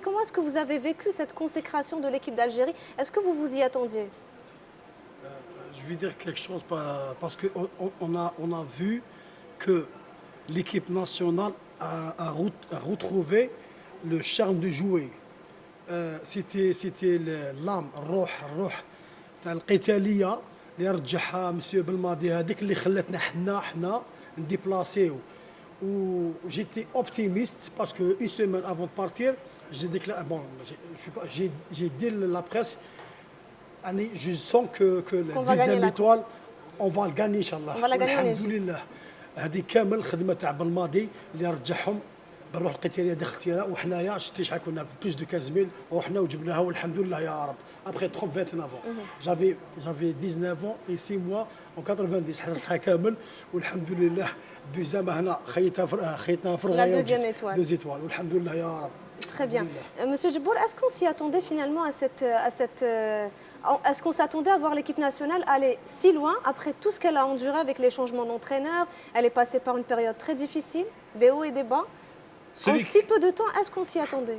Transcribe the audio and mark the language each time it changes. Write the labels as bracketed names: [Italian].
[French] Comment est-ce que vous avez vécu cette consécration de l'équipe d'Algérie? Est-ce que vous vous y attendiez? Je vais dire quelque chose parce qu'on a vu que l'équipe nationale a retrouvé le charme de jouer. C'était l'âme, [Arabic] الروح تاع القتاليه اللي رجعها مسيو بالماضي هذيك اللي خلاتنا حنا نديبلاسيو. [French] J'étais optimiste parce que une semaine avant de partir, j'ai déclaré j'ai dit à la presse, je sens que la deuxième étoile, on va le gagner inchallah. On va la gagner en Égypte. Alhamdoulilah. [Arabic] هذه كامل خدمه تاع بالماضي اللي رجعهم بالروح القتاليه داخل وحنايا شتي شحال كنا بلوس دو 15000 وحنا وجبناها والحمد لله يا رب. [French] Après 29 ans. J'avais 19 ans et 6 mois en 90 [Arabic] حضرتها كامل والحمد لله دوزيام هنا خيطنا في الغايه. [French] La deuxième étoile. 2 étoiles [Arabic] والحمد لله يا رب. [French] Très bien. Monsieur Djebbour, est-ce qu'on s'y attendait finalement à cette Est-ce qu'on s'attendait à voir l'équipe nationale aller si loin après tout ce qu'elle a enduré avec les changements d'entraîneur? Elle est passée par une période très difficile, des hauts et des bas. En si peu de temps, est-ce qu'on s'y attendait?